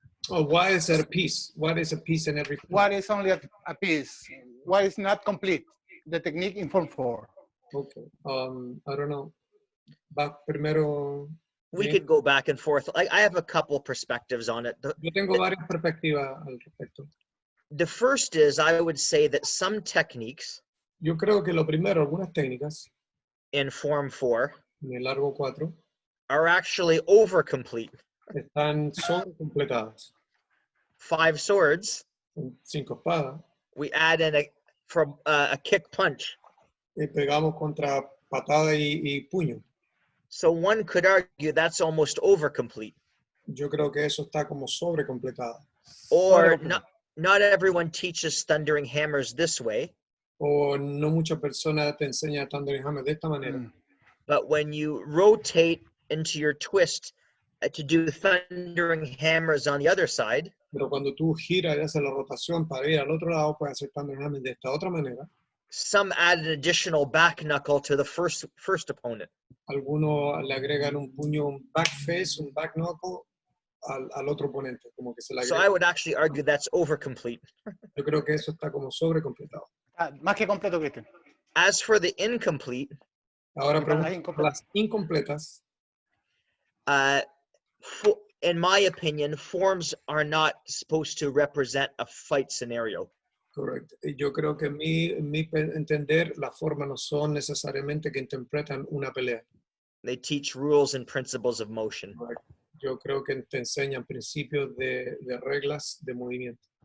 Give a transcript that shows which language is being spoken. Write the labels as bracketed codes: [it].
[en] Oh, why is that a piece? What is a piece in every? What is only a piece? Why is not complete? The technique in Form 4. Okay. I don't know. But primero. We could go back and forth. I have a couple perspectives on it. [es] Yo tengo varias perspectivas al respecto. [en] The first is, I would say that some techniques. [es] Yo creo que lo primero, algunas técnicas. [en] In Form 4. [es] En el largo 4. [en] Are actually over complete. [es] Son completadas. [en] 5 swords. [es] 5 espadas. [en] We add in a kick punch. [es] Y pegamos contra patada y puño. [en] So one could argue that's almost over complete. [es] Yo creo que eso está como sobre completado. [en] Or not everyone teaches thundering hammers this way. [es] O no muchas personas te enseñan thundering hammers de esta manera. [en] But when you rotate into your twist to do thundering hammers on the other side. [es] Pero cuando tú giras y haces la rotación para ir al otro lado, puedes hacer thundering hammers de esta otra manera. [en] Some add an additional back knuckle to the first opponent. [es] Algunos le agregan un puño, un back face, un back knuckle al otro oponente, como que se le agrega. [en] So I would actually argue that's over complete. [es] Yo creo que eso está como sobre completado. Más que completo, Cristian. [en] As for the incomplete. [es] Ahora pregunto las incompletas. [en] In my opinion, forms are not supposed to represent a fight scenario. [es] Correcto. Yo creo que en mi entender, las formas no son necesariamente que interpretan una pelea. [en] They teach rules and principles of motion. [es] Correcto. Yo creo que te enseñan principios de reglas de movimiento.